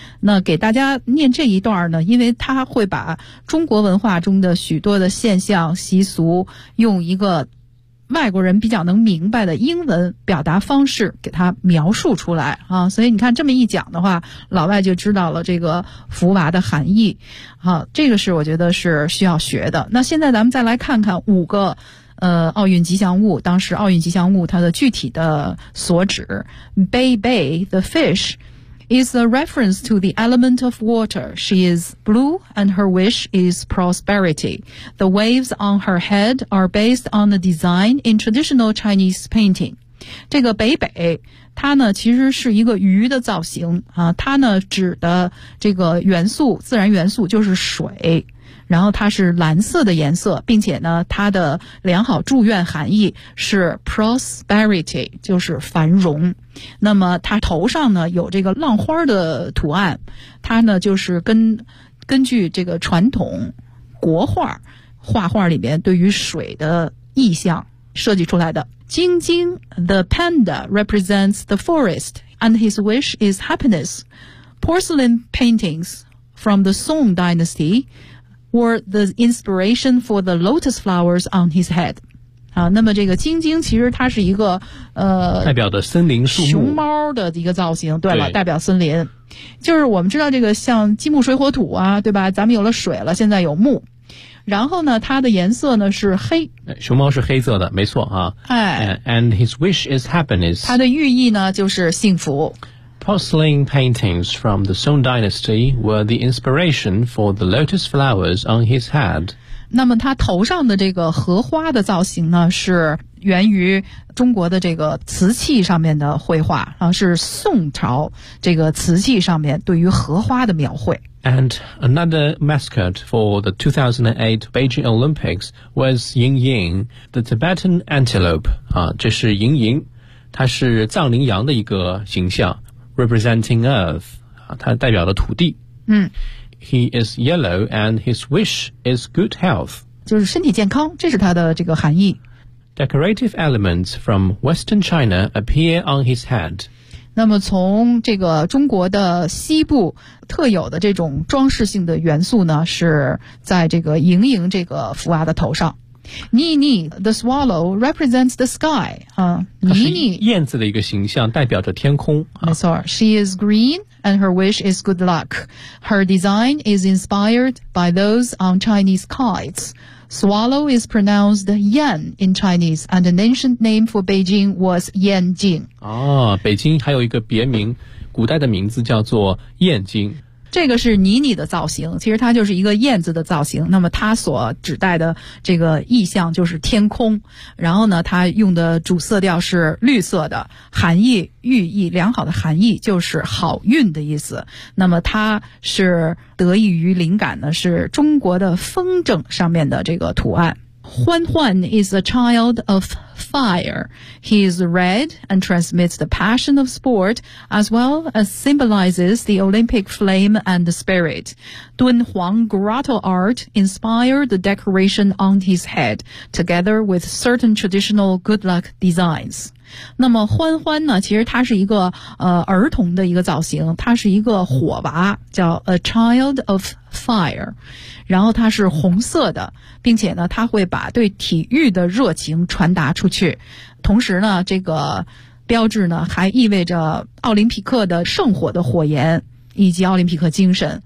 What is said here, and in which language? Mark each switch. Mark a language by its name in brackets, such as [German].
[Chinese] 那给大家念这一段呢，因为它会把中国文化中的许多的现象习俗用一个外国人比较能明白的英文表达方式给他描述出来啊，所以你看这么一讲的话，老外就知道了这个福娃的含义啊，这个是我觉得是需要学的。那现在咱们再来看看五个奥运吉祥物，当时奥运吉祥物它的具体的所指。 [English] Bei Bei the fish is a reference to the element of water. She is blue and her wish is prosperity. The waves on her head are based on the design in traditional Chinese painting. [Chinese] 这个北北它呢其实是一个鱼的造型啊，它呢指的这个元素，自然元素就是水，然后它是蓝色的颜色，并且呢它的良好祝愿含义是 prosperity, 就是繁荣。那么它头上呢有这个浪花的图案，它呢就是根据这个传统国画画画里面对于水的意象设计出来的。 [English] 晶晶 the panda represents the forest and his wish is happiness. Porcelain paintings from the Song dynastywere the inspiration for the lotus flowers on his head. [Chinese] 啊，那么这个晶晶其实它是一个代表的森林树木熊猫的一个造型，对了，对，代表森林。就是我们知道这个像金木水火土啊，对吧，咱们有了水了，现在有木。然后呢它的颜色呢是黑。熊猫是黑色的，没错啊。哎。 [English] And his wish is happiness. [Chinese] 它的寓意呢就是幸福。 [English] Porcelain paintings from the Song dynasty were the inspiration for the lotus flowers on his head. [Chinese] 那么他头上的这个荷花的造型呢是源于中国的这个瓷器上面的绘画、啊、是宋朝这个瓷器上面对于荷花的描绘。 [English] And another mascot for the 2008 Beijing Olympics was Ying Ying, the Tibetan antelope.、 [Chinese] 啊、这是莹莹，它是藏羚羊的一个形象。 [English] Representing Earth, [Chinese] 它代表了土地。嗯。 [English] He is yellow and his wish is good health. [Chinese] 就是身体健康，这是它的这个含义。 [English] Decorative elements from Western China appear on his head. [Chinese] 那么从这个中国的西部特有的这种装饰性的元素呢，是在这个盈盈这个福娃的头上。 [English] 妮妮 the swallow represents the sky. 妮妮 [Chinese] 燕子的一个形象代表着天空。没错 [English] ,she is green and her wish is good luck. Her design is inspired by those on Chinese kites. Swallow is pronounced yan in Chinese and an ancient name for Beijing was Yanjing. [Chinese] 哦，北京还有一个别名，古代的名字叫做燕京。这个是妮妮的造型，其实它就是一个燕子的造型，那么它所指代的这个意象就是天空，然后呢它用的主色调是绿色的，含义寓意良好的含义就是好运的意思，那么它是得益于灵感呢是中国的风筝上面的这个图案。 [English] 欢欢 is a child of fire. He is red and transmits the passion of sport as well as symbolizes the Olympic flame and the spirit. 敦煌 grotto art inspired the decoration on his head together with certain traditional good luck designs. [Chinese] 那么欢欢呢，其实它是一个儿童的一个造型，它是一个火娃，叫 [English] A Child of Fire， [Chinese] 然后它是红色的，并且呢它会把对体育的热情传达出去，同时呢这个标志呢还意味着奥林匹克的圣火的火焰以及奥林匹克精神。